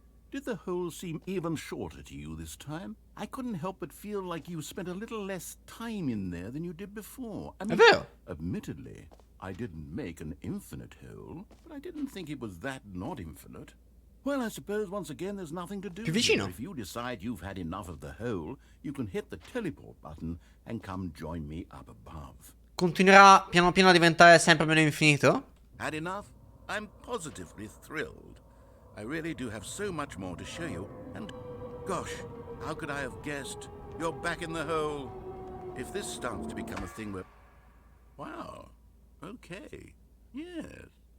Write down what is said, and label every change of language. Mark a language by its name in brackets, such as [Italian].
[English] Did the hole seem even shorter to you this time? I couldn't help but feel like you spent a little less time in there than you did before. I mean, [Italian] vero. [English] admittedly, I didn't make an infinite hole, but I didn't think it was that not infinite. Well, I suppose once again there's nothing to do [Italian] Più [English] here. [Italian] vicino. [English] If you decide you've had enough of the hole, you can hit the teleport button and come join me up above. [Italian] Continuerà piano piano a diventare sempre meno infinito? [English] Had enough? I'm positively thrilled. I really do have so much more to show you, and gosh, how could I have guessed? You're back in the hole. If this starts to become a thing where... Wow. Okay. Yes.